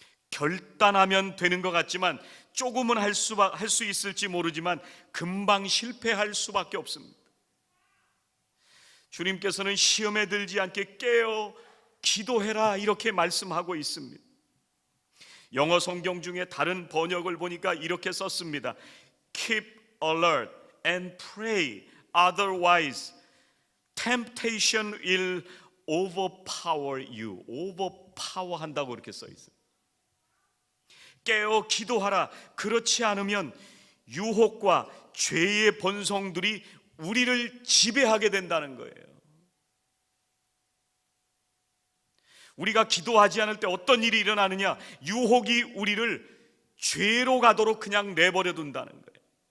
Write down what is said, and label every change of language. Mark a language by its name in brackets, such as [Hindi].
[Korean] 결단하면 되는 것 같지만 조금은 할 수 있을지 모르지만 금방 실패할 수밖에 없습니다. 주님께서는 시험에 들지 않게 깨어 기도해라 이렇게 말씀하고 있습니다. 영어 성경 중에 다른 번역을 보니까 이렇게 썼습니다. [English] Keep alert and pray, otherwise temptation will overpower you. [Korean] overpower 한다고 이렇게 써 있어요. 깨어 기도하라. 그렇지 않으면 유혹과 죄의 본성들이 우리를 지배하게 된다는 거예요. 우리가 기도하지 않을 때 어떤 일이 일어나느냐? 유혹이 우리를 죄로 가도록 그냥 내버려 둔다는 거예요.